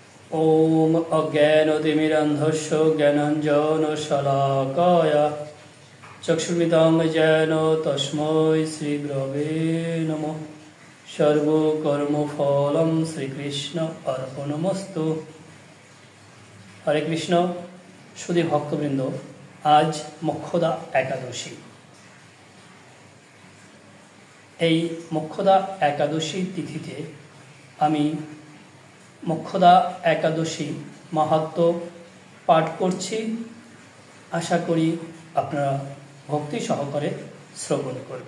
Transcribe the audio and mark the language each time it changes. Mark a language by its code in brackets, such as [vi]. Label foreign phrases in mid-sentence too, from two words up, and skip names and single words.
[sa] ओम अज्ञानतिमिरन्धस्य ज्ञानाञ्जनशलाकया चक्षुर्मिलितं येन तस्मै श्रीगुरवे नमः। सर्वकर्मफलं श्रीकृष्ण अर्पणमस्तु। हरे कृष्ण। [bn] সুধী ভক্তবৃন্দ, আজ মোক্ষদা একাদশী। এই মোক্ষদা একাদশী তিথিতে আমি মোক্ষদা একাদশী মাহাত্ম্য পাঠ করছি। আশা করি আপনারা ভক্তি সহকারে শ্রবণ করবেন।